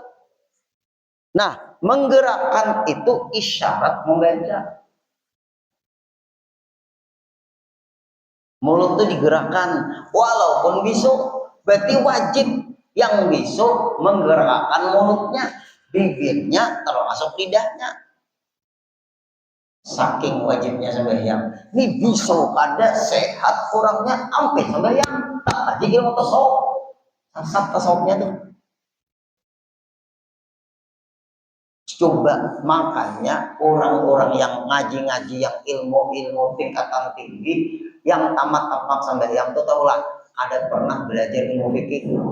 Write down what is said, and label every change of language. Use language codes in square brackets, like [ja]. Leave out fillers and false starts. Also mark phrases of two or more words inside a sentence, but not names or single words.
[id] Nah, menggerakkan itu isyarat membaca. Mulut itu digerakkan, walaupun bisu, berarti wajib yang bisu menggerakkan mulutnya. Bibirnya termasuk lidahnya. Saking wajibnya sembahyang. [bjn] Ini bisu kada sehat kurangnya hampir sembahyang. [id] Tak aja ilmu tasawuf. Sasat tasawufnya tuh. Coba makanya orang-orang yang ngaji-ngaji yang ilmu-ilmu tingkatan tinggi yang tamat-tamat sembahyang tuh tahulah ada pernah belajar ilmu fikih.